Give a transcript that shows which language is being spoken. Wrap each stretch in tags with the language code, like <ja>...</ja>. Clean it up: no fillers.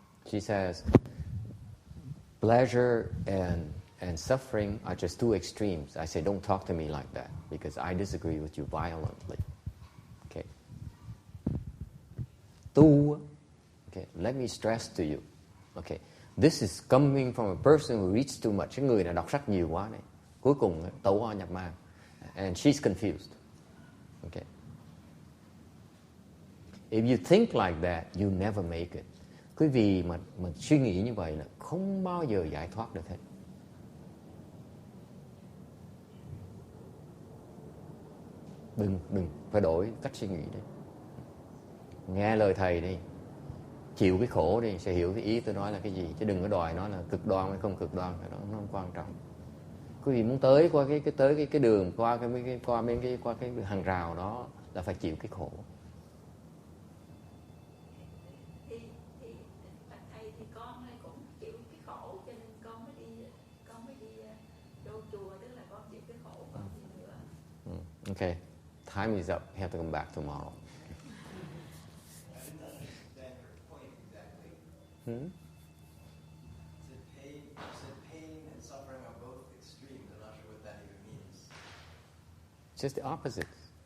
<en>She says, pleasure and suffering are just two extremes. I say, don't talk to me like that because I disagree with you violently. Okay. Tu, okay, let me stress to you. Okay, this is coming from a person who reads too much.</en> <vi>Cái người này đọc sách nhiều quá này. Cuối cùng tẩu hoa nhập ma.</vi> <en>And she's confused. Okay. If you think like that, you never make it.</en> <vi>Quý vị mà suy nghĩ như vậy là không bao giờ giải thoát được hết. Đừng phải đổi cách suy nghĩ đi. Nghe lời thầy đi. Chịu cái khổ đi, sẽ hiểu cái ý tôi nói là cái gì. Chứ đừng có đòi nói là cực đoan hay không cực đoan, cái đó nó không quan trọng. Quý vị muốn tới qua cái đường, qua cái hàng rào đó là phải chịu cái khổ. Thầy thì con cũng chịu cái khổ, cho nên con mới đi vô chùa, tức là con chịu cái khổ, còn gì nữa.</vi> <en>Okay, time is up. You have to come back tomorrow. I didn't understand your point exactly. Pain and suffering are both extremes. I'm not sure what that even means. Just the opposites.</en>